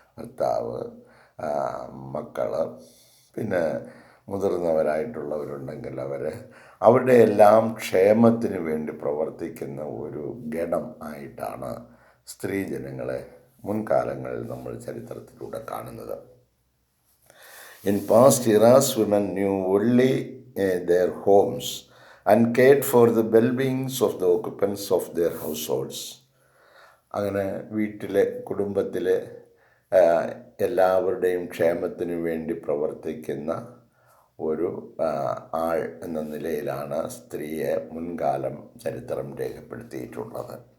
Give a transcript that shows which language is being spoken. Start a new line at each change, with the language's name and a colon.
Malayalam: ഭർത്താവ്, മക്കൾ, പിന്നെ മുതിർന്നവരായിട്ടുള്ളവരുണ്ടെങ്കിൽ അവരെ അവരുടെ എല്ലാം ക്ഷേമത്തിന് വേണ്ടി പ്രവർത്തിക്കുന്ന ഒരു ഗണം ആയിട്ടാണ് സ്ത്രീ ജനങ്ങളെ മുൻകാലങ്ങളിൽ നമ്മൾ ചരിത്രത്തിലൂടെ കാണുന്നത്.
English: In past eras, women knew only their homes and cared for the well-beings of the occupants of their households.
Malayalam: അങ്ങനെ വീട്ടിലെ കുടുംബത്തിലെ എല്ലാവരുടെയും ക്ഷേമത്തിന് വേണ്ടി പ്രവർത്തിക്കുന്ന ഒരു ആൾ എന്ന നിലയിലാണ് സ്ത്രീയെ മുൻകാലം ചരിത്രം രേഖപ്പെടുത്തിയിട്ടുള്ളത്.